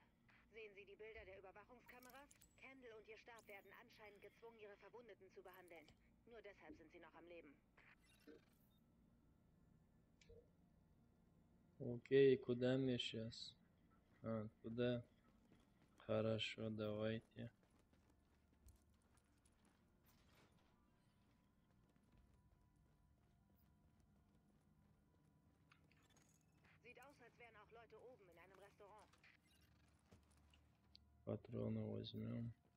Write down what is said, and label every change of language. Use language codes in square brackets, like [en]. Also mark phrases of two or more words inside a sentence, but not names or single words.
[de] Sehen Sie die Bilder der Überwachungskameras? Kendall und ihr Stab werden anscheinend gezwungen, ihre Verwundeten zu behandeln. Nur deshalb sind sie noch am Leben. [ru] Окей, куда мне сейчас? А, туда. Хорошо, давайте. [de] Sieht aus, als wären auch Leute oben in einem Restaurant. [ru] Патроны возьмем.